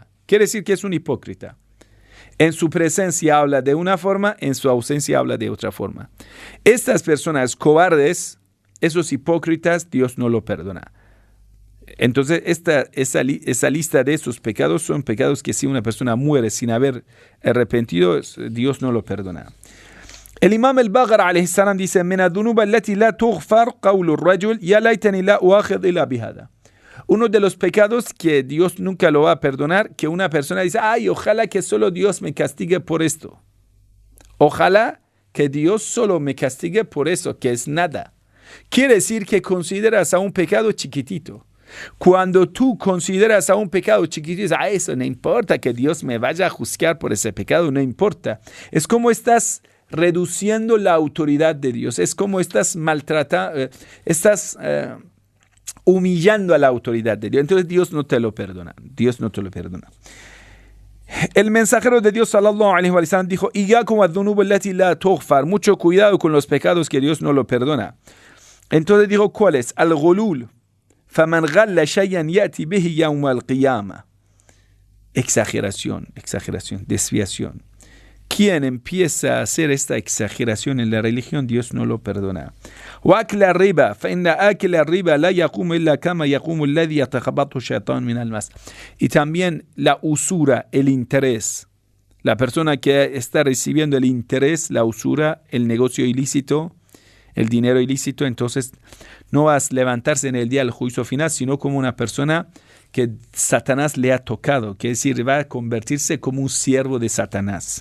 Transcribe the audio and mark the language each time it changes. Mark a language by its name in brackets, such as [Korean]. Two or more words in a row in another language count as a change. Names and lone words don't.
[Spanish] Quiere decir que es un hipócrita. En su presencia habla de una forma, en su ausencia habla de otra forma. Estas personas cobardes, esos hipócritas, Dios no lo perdona. Entonces, esa lista de esos pecados son pecados que si una persona muere sin haber arrepentido, Dios no lo perdona. El imam [Arabic] al-Baghr عليه السلام dice: "من الذنوب التي لا تغفر قول الرجل يا ليتني لا أؤاخذ إلا بهذا." [Spanish] Uno de los pecados que Dios nunca lo va a perdonar, que una persona dice: "Ay, ojalá que solo Dios me castigue por esto. Ojalá que Dios solo me castigue por eso, que es nada." Quiere decir que consideras a un pecado chiquitito. Cuando tú consideras a un pecado chiquitito, eso no importa, que Dios me vaya a juzgar por ese pecado, no importa. Es como estás reduciendo la autoridad de Dios. Es como estás maltratando, humillando a la autoridad de Dios. Entonces Dios no te lo perdona. Dios no te lo perdona. El mensajero de Dios [Arabic] صلى الله عليه وسلم [Spanish] dijo: [Arabic] "إياكم الذنوب التي لا تغفر." [Spanish] Mucho cuidado con los pecados que Dios no lo perdona. Entonces dijo: ¿cuáles? Al-ghulul. [Arabic] فَمَنْ غَلَّ شَيْئًا يَأْتِ بِهِ يَوْمَ الْقِيَامَةِ. [Spanish] Exageración, desviación. Quien empieza a hacer esta exageración en la religión, Dios no lo perdona. [Arabic] وَأَكْلَ الرِّبَا فَإِنَّ آكِلَ الرِّبَا لَا يَقُومُ إِلَّا كَمَا يَقُومُ الَّذِي يَتَخَبَطُهُ الشَّيْطَانُ مِنَ الْمَسِّ. [Spanish] Y también la usura, el interés. La persona que está recibiendo el interés, la usura, el negocio ilícito, el dinero ilícito, entonces no vas a levantarse en el día del juicio final, sino como una persona que Satanás le ha tocado, que es decir, va a convertirse como un siervo de Satanás.